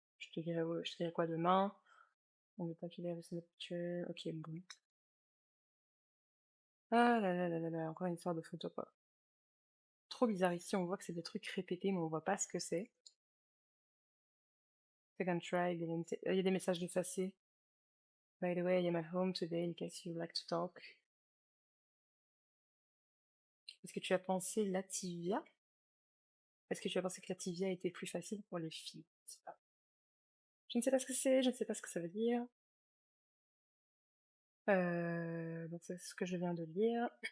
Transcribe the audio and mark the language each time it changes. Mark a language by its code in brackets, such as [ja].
[fr] Je te dirai quoi demain? On veut pas qu'il ait reçu notre OK, bon. Ah là là là là là, encore une histoire de photo, quoi. Trop bizarre ici, on voit que c'est des trucs répétés, mais on voit pas ce que c'est. [en] Second try, [fr] il y a des messages effacés. [en] By the way, I am at home today in case you like to talk. [fr] Est-ce que tu as pensé Lativia? Est-ce que tu as pensé que Lativia était plus facile pour les filles? Je sais pas. Je ne sais pas ce que c'est, je ne sais pas ce que ça veut dire. Donc c'est ce que je viens de lire.